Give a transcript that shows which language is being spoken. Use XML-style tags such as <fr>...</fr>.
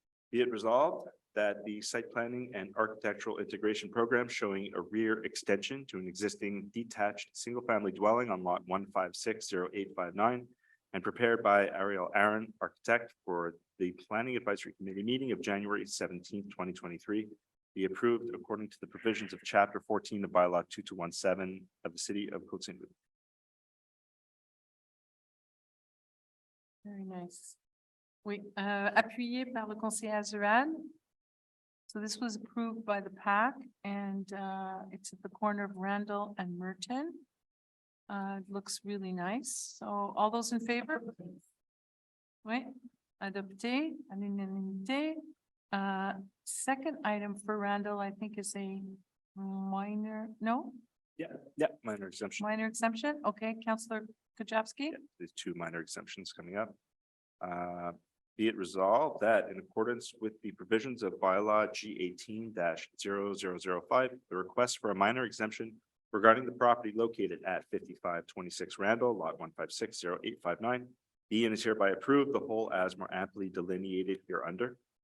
<en>Be it resolved that the site planning and architectural integration program showing a rear extension to an existing detached single-family dwelling on lot 1560859 and prepared by Ariel Aaron, architect, for the Planning Advisory Committee meeting of January 17th, 2023, be approved according to the provisions of Chapter 14 of Bylaw 2217 of the City of Côte Saint-Luc. Very nice.</en> <fr>Oui, appuyé par le conseiller Azuran.</fr> <en>So this was approved by the PAC and it's at the corner of Randall and Merton. It looks really nice. So all those in favor?</en> <fr>Oui, adopté, à l'unanimité.</fr> <en>Second item for Randall, I think is a minor, no, Yeah, minor exemption. minor exemption. Okay, Councillor Kajewski. There's two minor exemptions coming up. Be it resolved that in accordance with the provisions of bylaw G 18-0005, the request for a minor exemption regarding the property located at 5526 Randall, lot 1560859, be and is hereby approved, the whole as more amply delineated hereunder.</en>